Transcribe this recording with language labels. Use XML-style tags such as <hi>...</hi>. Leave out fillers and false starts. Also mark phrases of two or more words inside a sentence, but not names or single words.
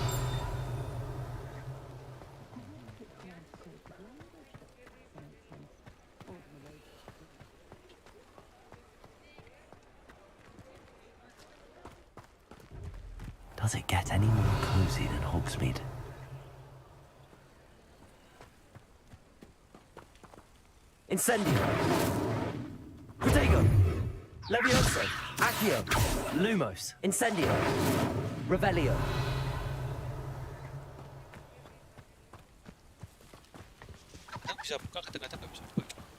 <en>Does it get any more cozy than Hogsmeade? Incendio. Protego. Levioso. Accio. Lumos. Incendio. Revelio.</en> <id>Bisa buka, kadang-kadang nggak bisa buka.</id>